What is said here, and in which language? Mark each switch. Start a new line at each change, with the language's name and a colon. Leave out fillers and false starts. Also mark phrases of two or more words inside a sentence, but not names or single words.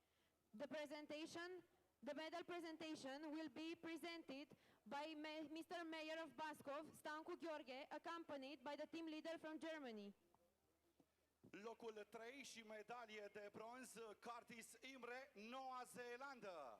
English: The medal presentation will be presented by Mr. Mayor of Baskov, Stancu Gheorghe, accompanied by the team leader from Germany.
Romanian: Locul 3 și medalie de bronz, Curtis Imre, Noua Zeelandă.